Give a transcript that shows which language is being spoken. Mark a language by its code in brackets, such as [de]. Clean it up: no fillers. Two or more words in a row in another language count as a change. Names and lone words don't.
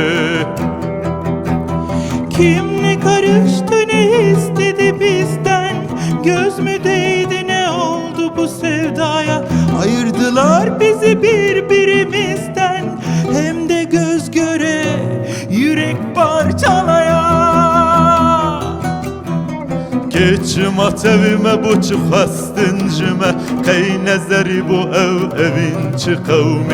[tr] Kim ne karıştı ne istedi bizden, göz mü değdi ne oldu bu sevdaya? Ayırdılar bizi birbirimizden, hem de göz göre yürek parçalaya. [ku] Keçima tevime bu çi xwestincime, Qey nezeri bu evin çi qewmi.